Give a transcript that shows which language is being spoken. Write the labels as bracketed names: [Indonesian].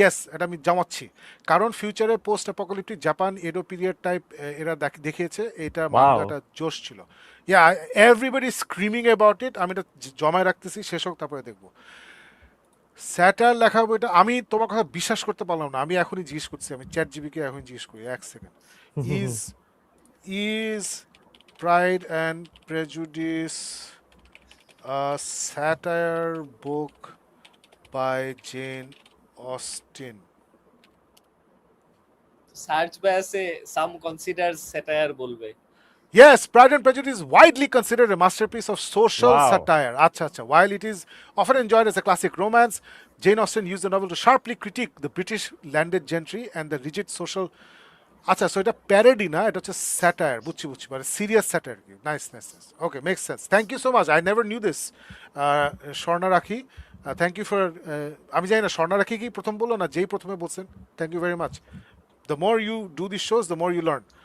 [Bangla] Yes, এটা আমি জমাচ্ছি, কারণ ফিউচারে post অ্যাপোকালিপটিক Japan ado period type এরা দেখিয়েছে, এটা ওয়াও। মাঙ্গাটা জোশ ছিল। ইয়া, [English] everybody screaming about it, [Bangla] আমি এটা জমায় রাখতেছি, শেষ হোক তারপরে দেখবো। স্যাটার লেখা বইটা আমি তোমার কথা বিশ্বাস করতে পারলাম না, আমি এখনই জিজ্ঞেস করছি, আমি চ্যাট জিবিকে এখন জিজ্ঞেস করি, এক second. [English] Is is pride and prejudice a satire book by Jane Austen? [Bangla] Search by আছে, সাম কনসিডার স্যাটায়ার বলবে। [English] Yes, Pride and Prejudice is widely considered a masterpiece of social Wow. satire. [Bangla] Acha, acha. [English] While it is often enjoyed as a classic romance, Jane Austen used the novel to sharply critique the British landed gentry and the rigid social. [Bangla] আচ্ছা, so এটা parody না, এটা হচ্ছে satire, বুঝছি বুঝছি, মানে serious satire. [English] Nice nice nice, okay, makes sense, thank you so much, I never knew this. [Bangla] Swarna রাখি, thank you for, আমি জানি না স্বর্ণা রাখি কি প্রথম বললো না যেই প্রথমে বলছেন, [English] Thank you very much. The more you do this shows the more you learn.